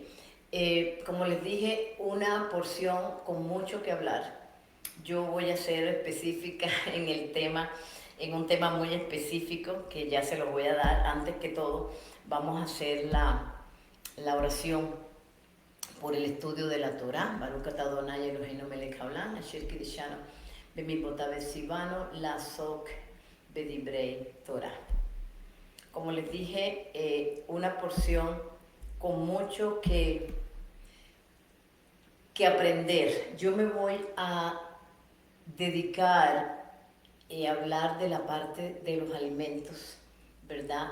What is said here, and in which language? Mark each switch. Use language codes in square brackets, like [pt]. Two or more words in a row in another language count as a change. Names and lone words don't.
[es] Como les dije, una porción con mucho que hablar. Yo voy a ser específica en el tema, en un tema muy específico que ya se lo voy a dar. Antes que todo, vamos a hacer la oración por el estudio de la Torah. [he] ברוך אתה אדוני אלוהינו מלך העולם אשר קדשנו במצוותיו וציוונו לעסוק בדברי תורה. [es] Como les dije, una porción con mucho que aprender. Yo me voy a dedicar a hablar de la parte de los alimentos, ¿verdad?